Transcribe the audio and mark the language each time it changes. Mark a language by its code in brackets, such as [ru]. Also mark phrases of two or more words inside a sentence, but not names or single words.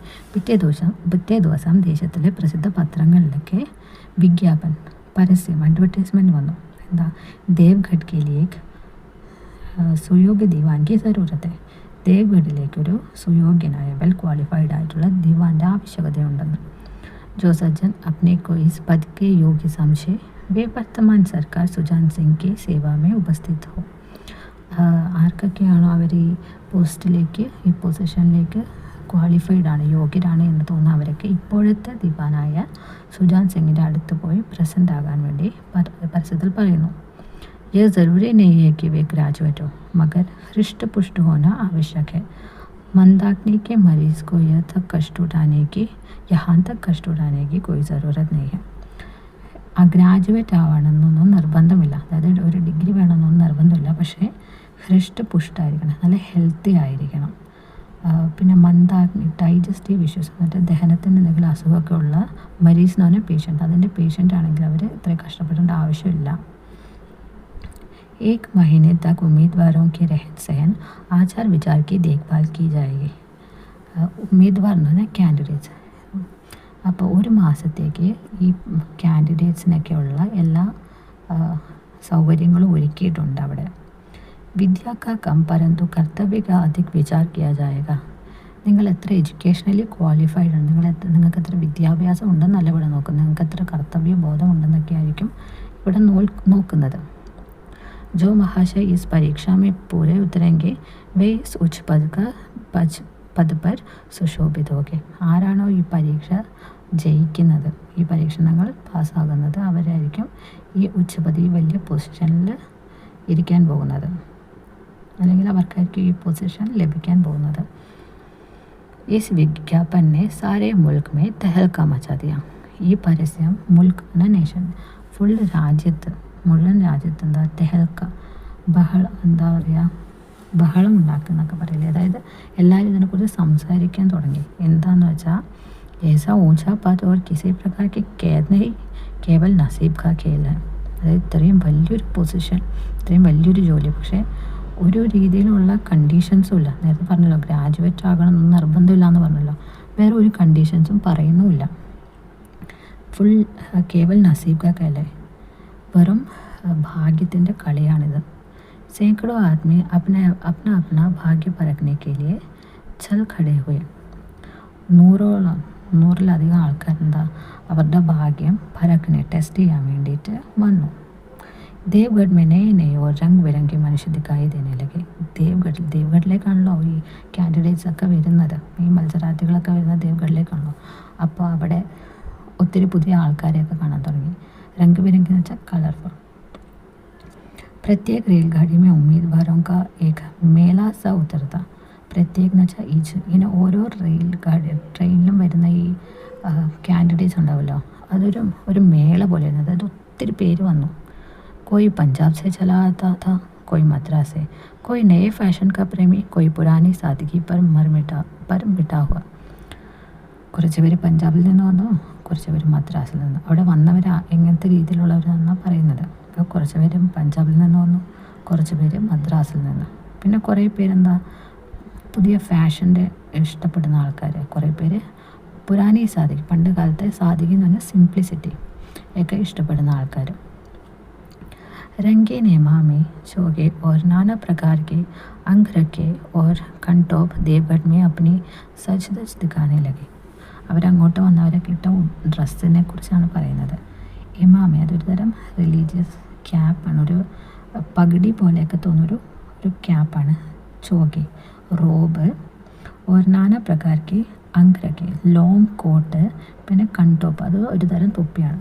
[ml] പിറ്റേ ദിവസം ദേശത്തിലെ പ്രസിദ്ധ പത്രങ്ങളിലൊക്കെ വിജ്ഞാപൻ, പരസ്യം, അഡ്വർടൈസ്മെൻറ്റ് വന്നു. എന്താ, [hi] देवगढ़ के लिए सुयोग्य दीवान की ज़रूरत, [ml] ദേവ്ഗഡിലേക്കൊരു സുയോഗ്യനായ, [en] well qualified [ml] ആയിട്ടുള്ള ദീവാൻ്റെ ആവശ്യകതയുണ്ടെന്ന്. [hi] जो सज्जन अपने को इस पद के योग्य समझे वे वर्तमान सरकार സുജാൻ സിംഗ് की सेवा में उपस्थित हो. [ml] ആർക്കൊക്കെയാണോ അവർ ഈ പോസ്റ്റിലേക്ക്, ഈ പൊസിഷനിലേക്ക് ക്വാളിഫൈഡ് ആണ്, യോഗ്യരാണ് എന്ന് തോന്നുന്ന അവരൊക്കെ ഇപ്പോഴത്തെ ദിവാനായ സുജാൻ സിംഗിൻ്റെ അടുത്ത് പോയി പ്രസൻ്റ് ആകാൻ വേണ്ടി പരസ്യത്തിൽ പറയുന്നു. [hi] यह ज़रूरी नहीं है कि वे ग्रेजुएट हो, मगर हृष्ट पुष्ट होना आवश्यक है. मंदाग्नि के मरीज़ को यहाँ तक कष्ट उठाने की कोई ज़रूरत नहीं है. [ml] ആ ഗ്രാജുവേറ്റ് ആവണമെന്നൊന്നും നിർബന്ധമില്ല, അതായത് ഒരു ഡിഗ്രി വേണമെന്നൊന്നും നിർബന്ധമില്ല. പക്ഷേ ഹൃഷ്ട പുഷ്ടായിരിക്കണം, നല്ല ഹെൽത്തി ആയിരിക്കണം. പിന്നെ മന്ദാഗ്നി, [en] digestive issues, [ml] മറ്റേ ദഹനത്തിന് എന്തെങ്കിലും അസുഖമൊക്കെ ഉള്ള, മരീസ് എന്ന് പറഞ്ഞാൽ പേഷ്യൻ്റ്, അതിൻ്റെ പേഷ്യൻ്റ് ആണെങ്കിൽ അവർ ഇത്രയും കഷ്ടപ്പെടേണ്ട ആവശ്യമില്ല. [hi] एक महीने तक उम्मीदवारों के रहन सहन, आचार विचार की देखभाल की जाएगी. [ml] ഉമ്മീദ്വാർ എന്ന് പറഞ്ഞാൽ കാൻഡിഡേറ്റ്സ്. അപ്പോൾ ഒരു മാസത്തേക്ക് ഈ കാൻഡിഡേറ്റ്സിനൊക്കെയുള്ള എല്ലാ സൗകര്യങ്ങളും ഒരുക്കിയിട്ടുണ്ട് അവിടെ. [hi] विद्या का कम परन्तु कर्तव्य का अधिक विचार किया जाएगा. [ml] നിങ്ങൾ എത്ര [en] educationally qualified [ml] ആണ്, നിങ്ങൾക്ക് എത്ര വിദ്യാഭ്യാസം ഉണ്ടെന്നല്ല ഇവിടെ നോക്കുന്നത്, നിങ്ങൾക്ക് എത്ര കർത്തവ്യ ബോധം ഉണ്ടെന്നൊക്കെ ആയിരിക്കും ഇവിടെ നോക്കുന്നത്. [hi] जो महाशय इस परीक्षा में पूरे उतरेंगे वे इस उच्च पद पर सुशोभित होके. [ml] ആരാണോ ഈ പരീക്ഷ ജയിക്കുന്നത്, ഈ പരീക്ഷണങ്ങൾ പാസ്സാകുന്നത്, അവരായിരിക്കും ഈ ഉച്ചപതി വലിയ പൊസിഷനിൽ ഇരിക്കാൻ പോകുന്നത്, അല്ലെങ്കിൽ അവർക്കായിരിക്കും ഈ പൊസിഷൻ ലഭിക്കാൻ പോകുന്നത്. [hi] इस विज्ञापने सारे मुल्क में तहलका मचा दिया. [ml] ഈ പരസ്യം മുൽക്ക് എന്ന നേഷൻ, ഫുൾ രാജ്യത്ത്, മുഴുവൻ രാജ്യത്ത് എന്താ തെഹൽക്ക, എന്താ പറയുക, ബഹളം ഉണ്ടാക്കുന്നൊക്കെ പറയില്ലേ. അതായത് എല്ലാവരും ഇതിനെക്കുറിച്ച് സംസാരിക്കാൻ തുടങ്ങി. എന്താന്ന് വെച്ചാൽ [hi] ऐसा ऊंचा पद और किसी प्रकार की कैद नहीं, केवल नसीब का खेल है. [ml] അതായത് ഇത്രയും വലിയൊരു പൊസിഷൻ, ഇത്രയും വലിയൊരു ജോലി, പക്ഷേ ഒരു രീതിയിലുള്ള കണ്ടീഷൻസും ഇല്ല. നേരത്തെ പറഞ്ഞല്ലോ ഗ്രാജുവേറ്റ് ആകണം എന്ന് നിർബന്ധമില്ല എന്ന് പറഞ്ഞല്ലോ, വേറെ ഒരു കണ്ടീഷൻസും പറയുന്നുമില്ല. [hi] फुल केवल नसीब का खेल है, [ml] വെറും ഭാഗ്യത്തിൻ്റെ കളിയാണിത്. [hi] सैकड़ों आदमी अपना अपना भाग्य परखने के लिए चल खड़े हुए. [ml] നൂറിലധികം ആൾക്കാരെന്താ അവരുടെ ഭാഗ്യം പരക്കനെ ടെസ്റ്റ് ചെയ്യാൻ വേണ്ടിയിട്ട് വന്നു. [hi] ദേവ്ഗഡ് में नए नए और रंग बिरंगे मनुष्य दिखाई देने लगे. [ml] ദേവ്ഗഡിലേക്കാണല്ലോ ഈ കാൻഡിഡേറ്റ്സ് ഒക്കെ വരുന്നത്, ഈ മത്സരാർത്ഥികളൊക്കെ വരുന്നത് ദേവ്ഗഡിലേക്കാണല്ലോ. അപ്പോൾ അവിടെ ഒത്തിരി പുതിയ ആൾക്കാരെയൊക്കെ കാണാൻ തുടങ്ങി. [hi] रंग बिरंगी [ml] എന്ന് വെച്ചാൽ കളർഫുൾ. [hi] प्रत्येक रेलगाड़ी में उम्मीदवारों का एक मेला सा उतरता. [ml] പ്രത്യേക എന്ന് വെച്ചാൽ ഇങ്ങനെ ഓരോ ട്രെയിനിലും വരുന്ന ഈ കാൻഡിഡേറ്റ്സ് ഉണ്ടാവുമല്ലോ, ഒരു മേള പോലെയായിരുന്നു. അതായത് ഒത്തിരി പേര് വന്നു. [hi] कोई पंजाब से चला आता था, कोई मद्रास से, कोई नए फैशन का प्रेमी, कोई पुरानी सादगी पर मिटा हुआ. [ml] കുറച്ച് പേര് പഞ്ചാബിൽ നിന്ന് വന്നു, കുറച്ച് പേര് മദ്രാസിൽ നിന്ന്. അവിടെ വന്നവർ എങ്ങനത്തെ രീതിയിലുള്ളവരാണെന്നാണ് പറയുന്നത്. അപ്പോൾ കുറച്ച് പേര് പഞ്ചാബിൽ നിന്ന് വന്നു, കുറച്ച് പേര് മദ്രാസിൽ നിന്ന്. പിന്നെ കുറേ പേരെന്താ പുതിയ ഫാഷൻ്റെ ഇഷ്ടപ്പെടുന്ന ആൾക്കാർ, കുറേ പേര് [hi] पुरानी सादिक, [ml] പണ്ട് കാലത്തെ സാദിക്ക് എന്ന് പറഞ്ഞാൽ സിംപ്ലിസിറ്റി ഒക്കെ ഇഷ്ടപ്പെടുന്ന ആൾക്കാർ. [hi] रंगीन हेमा में चोगे और नाना प्रकार के अंग रखे और कंटोप देवगढ़ में अपनी सच धज दिखाने लगे. [ml] അവരങ്ങോട്ട് വന്നവരൊക്കെ ഇട്ട ഡ്രസ്സിനെ കുറിച്ചാണ് പറയുന്നത്. ഇമാമ അതൊരു തരം റിലീജിയസ് ക്യാപ്പാണ്, ഒരു പഗടി പോലെയൊക്കെ തോന്നുന്നൊരു ക്യാപ്പാണ്. ചോഗെ റോബ്, [hi] और नाना प्रकारक अंगरख [en] long coat, [ml] പിന്നെ കൺടോപ്പ് അത് ഒരു തരം തൊപ്പിയാണ്.